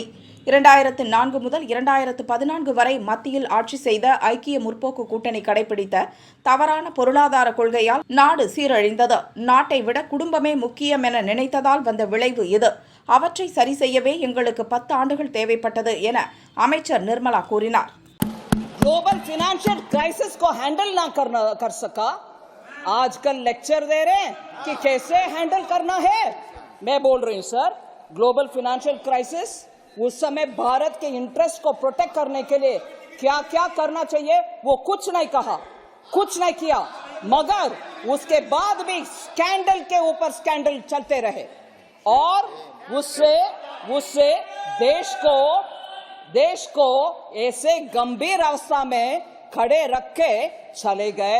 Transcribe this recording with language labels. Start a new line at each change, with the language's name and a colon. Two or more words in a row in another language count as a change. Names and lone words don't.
Tamil: 2004 முதல் 2014 வரை மத்தியில் ஆட்சி செய்த ஐக்கிய முற்போக்கு கூட்டணி கடைபிடித்த தவறான பொருளாதார கொள்கையால் நாடு சீரழிந்தது. நாட்டை விட குடும்பமே முக்கியம் என நினைத்ததால் வந்த விளைவு இது. அவற்றை சரி செய்யவே எங்களுக்கு 10 ஆண்டுகள் தேவைப்பட்டது என அமைச்சர் நிர்மலா கூறினார்.
English: global financial crisis
Hindi: को हैंडल ना कर सका, आजकल लेक्चर दे रहे हैं कि कैसे हैंडल करना है. मैं बोल रही हूं सर,
English: global financial crisis
Hindi: उस समय भारत के इंटरेस्ट को प्रोटेक्ट करने के लिए क्या क्या करना चाहिए वो कुछ नहीं कहा, कुछ नहीं किया, मगर उसके बाद भी स्कैंडल के ऊपर स्कैंडल चलते रहे और उससे देश को ऐसे गंभीर अवस्था में खड़े रख के चले गए.